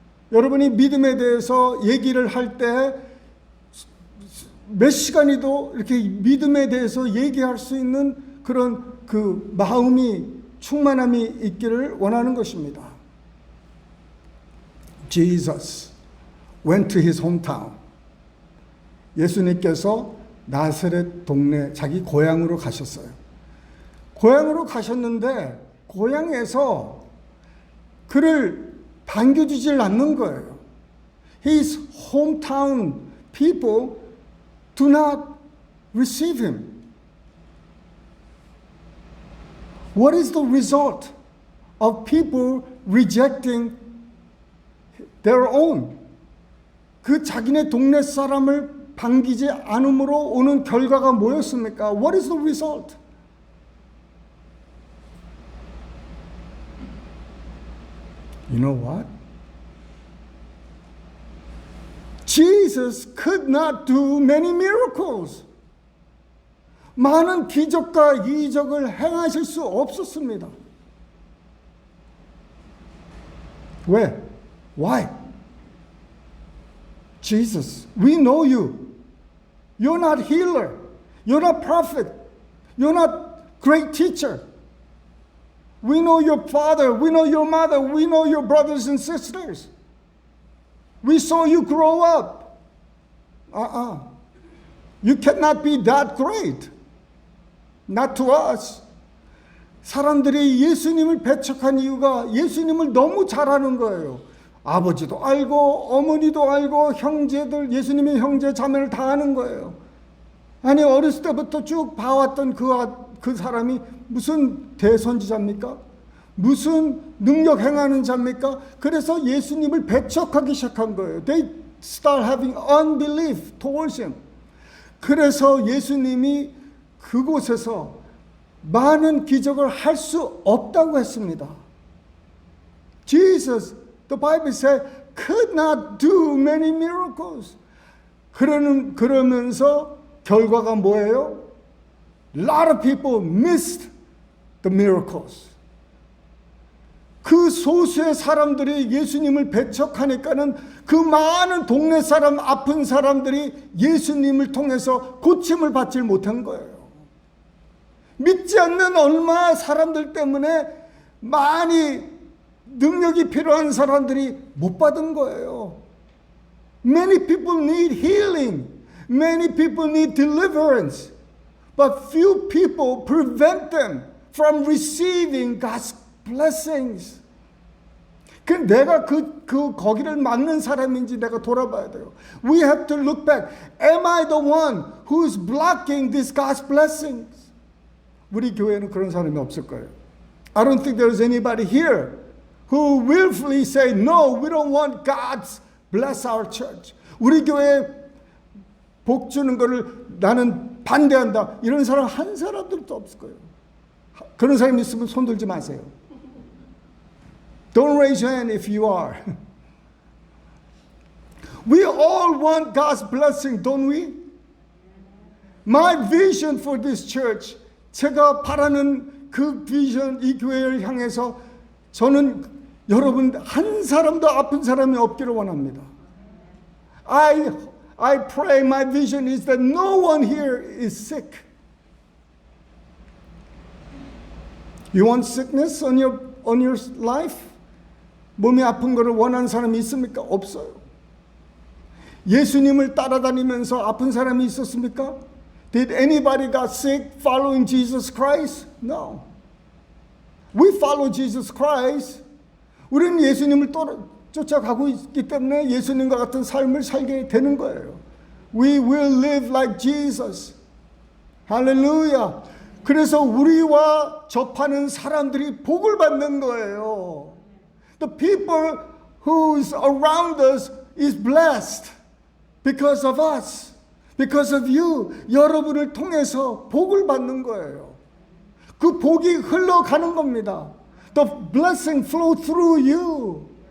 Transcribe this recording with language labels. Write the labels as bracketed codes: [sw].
[ko] 여러분이 믿음에 대해서 얘기를 할 때 몇 시간이도 이렇게 믿음에 대해서 얘기할 수 있는 그런 그 마음이 충만함이 있기를 원하는 것입니다. [en] Jesus went to his hometown. [ko] 예수님께서 나사렛 동네 자기 고향으로 가셨어요. 고향으로 가셨는데 고향에서 그를 반겨주질 않는 거예요. [en] His hometown people do not receive him. What is the result of people rejecting their own? [ko] 그 자기네 동네 사람을 반기지 않음으로 오는 결과가 뭐였습니까? [en] What is the result? You know what? Jesus could not do many miracles. [ko] 많은 기적과 이적을 행하실 수 없었습니다. 왜? [en] Why? Jesus, we know you. You're not healer. You're not prophet. You're not great teacher. We know your father. We know your mother. We know your brothers and sisters. We saw you grow up. You cannot be that great. Not to us. [ko] 사람들이 예수님을 배척한 이유가 예수님을 너무 잘 아는 거예요. 아버지도 알고 어머니도 알고 형제들, 예수님의 형제 자매를 다 아는 거예요. 아니 어렸을 때부터 쭉 봐왔던 그 사람이 무슨 대선지자입니까? 무슨 능력 행하는 자입니까? 그래서 예수님을 배척하기 시작한 거예요. [en] They start having unbelief towards him. [ko] 그래서 예수님이 그곳에서 많은 기적을 할 수 없다고 했습니다. [en] Jesus, the Bible says, could not do many miracles. [ko] 그러면서 결과가 뭐예요? [en] A lot of people missed the miracles. [ko] 그 소수의 사람들이 예수님을 배척하니까는 그 많은 동네 사람, 아픈 사람들이 예수님을 통해서 고침을 받지 못한 거예요. 믿지 않는 얼마 사람들 때문에 많이 능력이 필요한 사람들이 못 받은 거예요. [en] Many people need healing. Many people need deliverance. But few people prevent them from receiving God's blessings. [ko] 내가 거기를 막는 사람인지 내가 돌아봐야 돼요. [en] We have to look back. Am I the one who's blocking this God's blessings? [ko] 우리 교회는 그런 사람이 없을 거예요. [en] I don't think there's anybody here who willfully say, no, we don't want God's bless our church. [ko] 우리 교회에 복 주는 거를 나는 반대한다. 이런 사람 한 사람들도 없을 거예요. 그런 사람이 있으면 손 들지 마세요. [en] Don't raise your hand if you are. We all want God's blessing, don't we? My vision for this church, [ko] 제가 바라는 그 비전, 이 교회를 향해서 저는 여러분 한 사람도 아픈 사람이 없기를 원합니다. [en] I pray my vision is that no one here is sick. You want sickness on your life? [ko] 몸이 아픈 거를 원하는 사람이 있습니까? 없어요. 예수님을 따라다니면서 아픈 사람이 있었습니까? [en] Did anybody got sick following Jesus Christ? No. We follow Jesus Christ. [ko] 우리는 예수님을 쫓아가고 있기 때문에 예수님과 같은 삶을 살게 되는 거예요. [en] We will live like Jesus. [ko] 할렐루야. 그래서 우리와 접하는 사람들이 복을 받는 거예요. [en] The people who's around us is blessed because of us, because of you. [ko] 여러분을 통해서 복을 받는 거예요. 그 복이 흘러가는 겁니다. [en] The blessing flow through you.